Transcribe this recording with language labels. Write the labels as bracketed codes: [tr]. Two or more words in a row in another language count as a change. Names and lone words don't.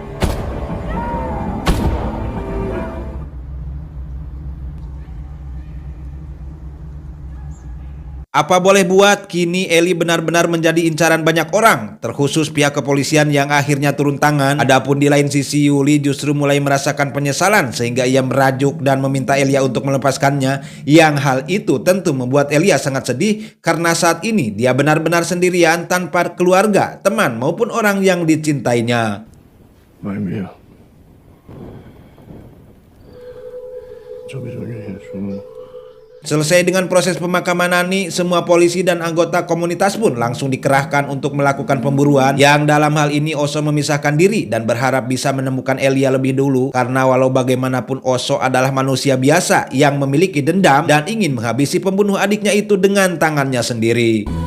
[id] Apa boleh buat, kini Eli benar-benar menjadi incaran banyak orang, terkhusus pihak kepolisian yang akhirnya turun tangan. Adapun di lain sisi, Yuli justru mulai merasakan penyesalan sehingga ia merajuk dan meminta Elia untuk melepaskannya, yang hal itu tentu membuat Elia sangat sedih karena saat ini dia benar-benar sendirian tanpa keluarga, teman maupun orang yang dicintainya. [it] Ma è mio. C'ho bisogno di nessuno. [id] Selesai dengan proses pemakaman Nani, semua polisi dan anggota komunitas pun langsung dikerahkan untuk melakukan pemburuan, yang dalam hal ini Oso memisahkan diri dan berharap bisa menemukan Elia lebih dulu, karena walau bagaimanapun Oso adalah manusia biasa yang memiliki dendam dan ingin menghabisi pembunuh adiknya itu dengan tangannya sendiri.